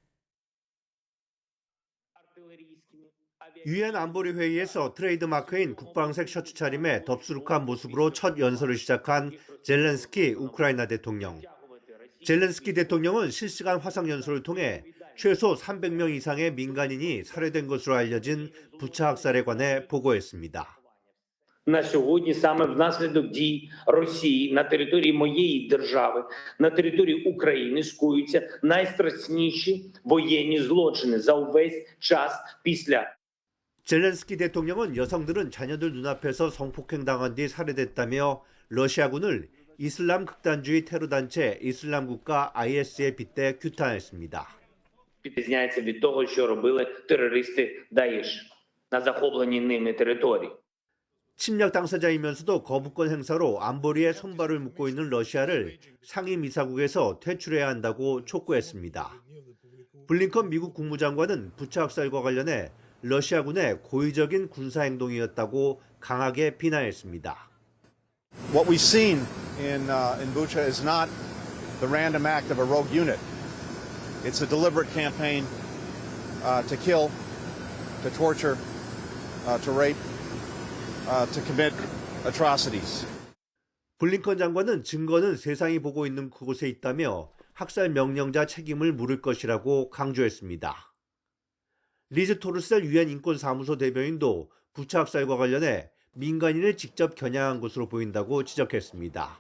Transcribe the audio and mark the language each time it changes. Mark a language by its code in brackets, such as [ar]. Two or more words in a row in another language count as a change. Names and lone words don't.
[ko] 유엔 안보리 회의에서 트레이드마크인 국방색 셔츠 차림에 덥수룩한 모습으로 첫 연설을 시작한 젤렌스키 우크라이나 대통령. 젤렌스키 대통령은 실시간 화상 연설을 통해 최소 300명 이상의 민간인이 살해된 것으로 알려진 부차 학살에 관해 보고했습니다. [uk] На сьогодні саме внаслідок дій Росії на території моєї держави, на території України скоюються найстрашніші воєнні злочини за увесь час після. [ko] 젤렌스키 대통령은 여성들은 자녀들 눈앞에서 성폭행당한 뒤 살해됐다며 러시아군을 이슬람 극단주의 테러단체 이슬람 국가 IS에 빗대 규탄했습니다. [uk] Відрізняється від того, що робили терористи ДАІШ на захопленій ними території. [ko] 침략 당사자이면서도 거부권 행사로 안보리에 손발을 묶고 있는 러시아를 상임이사국에서 퇴출해야 한다고 촉구했습니다. 블링컨 미국 국무장관은 부차 학살과 관련해 러시아군의 고의적인 군사 행동이었다고 강하게 비난했습니다. [en] What we've seen in Bucha is not the random act of a rogue unit. It's a deliberate campaign to kill, to torture, to rape, to commit atrocities. [ko] 블링컨 장관은 증거는 세상이 보고 있는 그곳에 있다며 학살 명령자 책임을 물을 것이라고 강조했습니다. 리즈 토르셀 유엔 인권사무소 대변인도 부차 학살과 관련해 민간인을 직접 겨냥한 것으로 보인다고 지적했습니다.